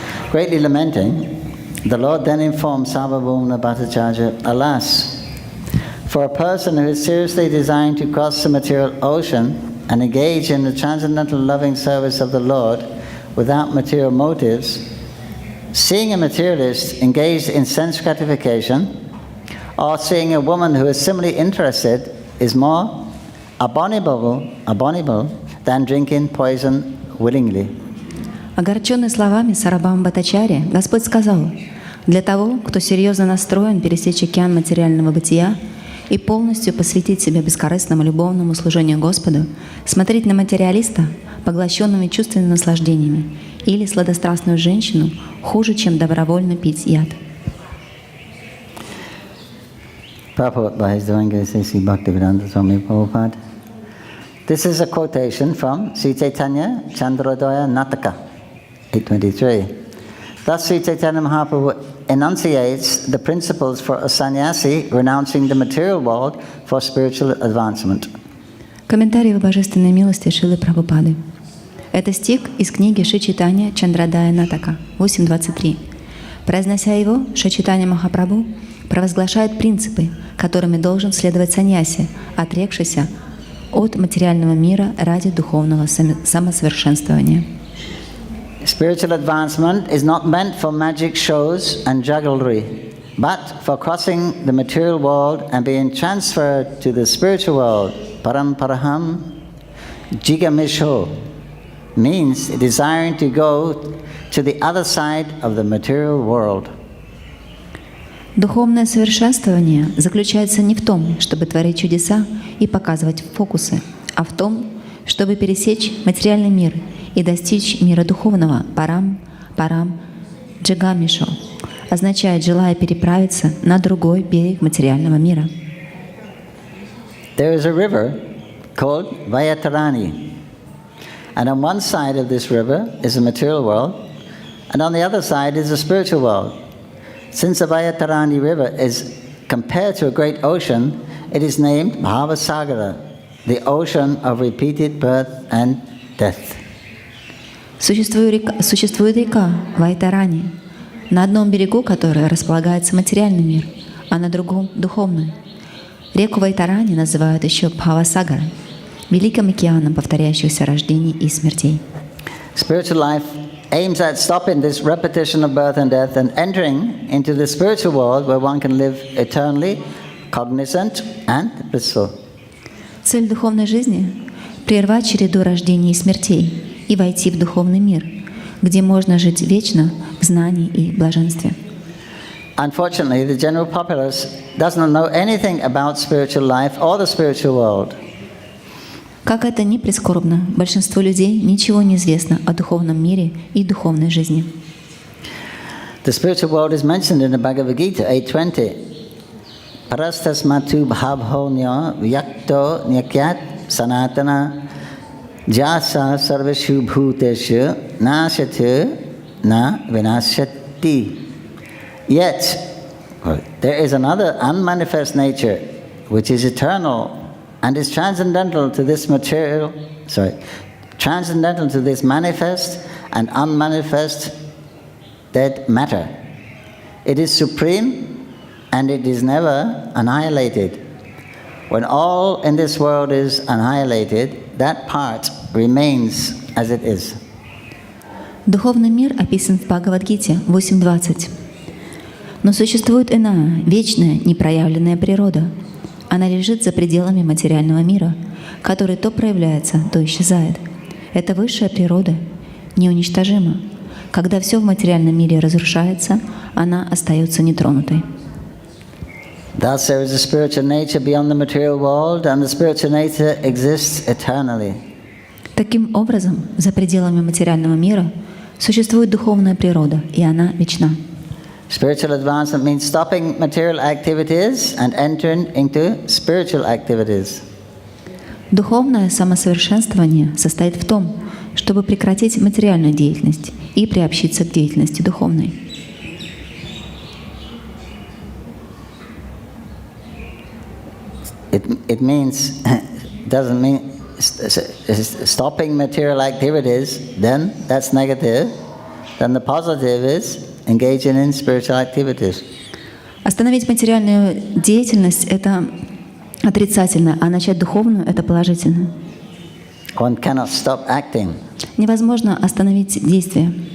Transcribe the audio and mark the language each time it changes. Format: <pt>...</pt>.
<en>Greatly lamenting, the Lord then informed Sarvabhauma Bhattacharya, alas, for a person who is seriously designed to cross the material ocean and engage in the transcendental loving service of the Lord without material motives, seeing a materialist engaged in sense gratification or seeing a woman who is similarly interested is more abominable than drinking poison willingly.</en> <ru>Огорченный словами Сарабхама Бхаттачарьи, Господь сказал: для того, кто серьезно настроен пересечь океан материального бытия и полностью посвятить себя бескорыстному любовному служению Господу, смотреть на материалиста, поглощенными чувственными наслаждениями, или сладострастную женщину хуже, чем добровольно пить яд.</ru> <en>Purport by His Divine Grace A.C. Bhaktivedanta Swami Prabhupada. This is a quotation from Sri Caitanya-charitamrita Nataka, 823. Thus Sri Chaitanya Mahaprabhu enunciates the principles for a sannyasi renouncing the material world for spiritual advancement.</en> <ru>Комментарий в божественной милости Шилы Прабхупады. Это стих из книги Шри Чайтанья-чаритамрита Натака, 8.23. Произнося его, Шри Чайтанья Махапрабху провозглашает принципы, которыми должен следовать саньяси, отрекшийся от материального мира ради духовного самосовершенствования.</ru> <en>Spiritual advancement is not meant for magic shows and jugglery, but for crossing the material world and being transferred to the spiritual world. Paramparaham jigamisho means desiring to go to the other side of the material world.</en> <ru>Духовное совершенствование заключается не в том, чтобы творить чудеса и показывать фокусы, а в том, чтобы пересечь материальный мир и достичь мира духовного, парам, джагамишо, означает, желая переправиться на другой берег материального мира.</ru> <en>There is a river called Vayatarani, and on one side of this river is the material world, and on the other side is the spiritual world. Since the Vayatarani river is compared to a great ocean, it is named Bhavasagara, the ocean of repeated birth and death.</en> <ru>Существует река Вайтарани, на одном берегу которой располагается материальный мир, а на другом — духовный. Реку Вайтарани называют еще Бхавасагарой, великим океаном повторяющихся рождений и смертей.</ru> <en>Spiritual life aims at stopping this repetition of birth and death and entering into the spiritual world where one can live eternally, cognizant and blissful.</en> <ru>Цель духовной жизни — прервать череду рождений и смертей и войти в духовный мир, где можно жить вечно в знании и блаженстве.</ru> <en>Unfortunately, the general populace does not know anything about spiritual life or the spiritual world.</en> <ru>Как это ни прискорбно, большинству людей ничего не известно о духовном мире и духовной жизни.</ru> <en>The spiritual world is mentioned in the Bhagavad Gita 8:20.</en> <sa>Parastasmatu bhavhonyo vyakto nyakyat sanatana jasa sarveshu bhuteshu nashatu na vinashyati.</sa> <en>Yet, there is another unmanifest nature which is eternal and is transcendental to this manifest and unmanifest dead matter. It is supreme and it is never annihilated. When all in this world is annihilated, that part remains as it is.</en> <ru>Духовный мир описан в Бхагавад-гите 8.20. Но существует иная, вечная, непроявленная природа. Она лежит за пределами материального мира, который то проявляется, то исчезает. Эта высшая природа неуничтожима. Когда все в материальном мире разрушается, она остается нетронутой.</ru> <en>Thus there is a spiritual nature beyond the material world, and the spiritual nature exists eternally.</en> <ru>Таким образом, за пределами материального мира Существует духовная природа, и она вечна.</ru> <en>Spiritual advancement means stopping material activities and entering into spiritual activities.</en> <ru>Духовное самосовершенствование состоит в том, чтобы прекратить материальную деятельность и приобщиться к деятельности духовной.</ru> <en>It means, doesn't mean stopping material activities, then that's negative. Then the positive is engaging in spiritual activities.</en> <ru>Остановить материальную деятельность – это отрицательно, а начать духовную – это положительно.</ru> <en>One cannot stop acting.</en> <ru>Невозможно остановить действие.</ru>